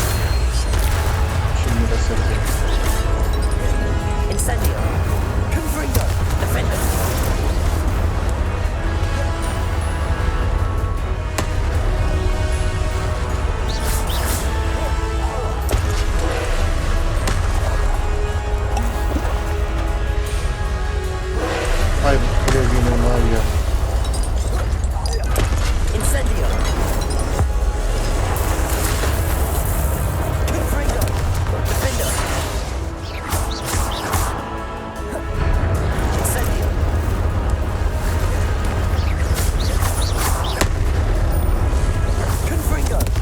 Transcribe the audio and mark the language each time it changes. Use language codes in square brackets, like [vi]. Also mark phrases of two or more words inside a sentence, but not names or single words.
[tr] Şimdi basabiliriz. Incendio. Confringo. Defender. Ay bu klavyinin var ya. Incendio. Confringo. Defender. Incendio. Confringo.